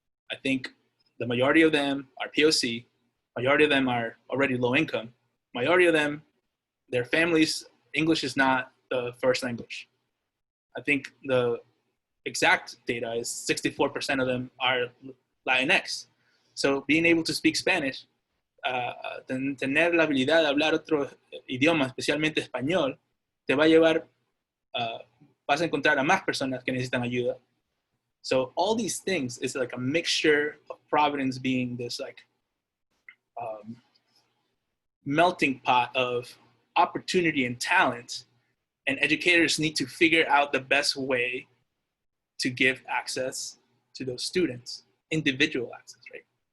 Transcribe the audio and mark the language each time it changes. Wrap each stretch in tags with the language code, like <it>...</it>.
<en>I think the majority of them are POC, majority of them are already low income, majority of them, their families, English is not the first language. I think the exact data is 64% of them are Latinx. So being able to speak Spanish,</en> <es>tener la habilidad de hablar otro idioma, especialmente español, te va a llevar, vas a encontrar a más personas que necesitan ayuda.</es> <en>So all these things is like a mixture of Providence being this melting pot of opportunity and talent, and educators need to figure out the best way to give access to those students, individual access, right?</en>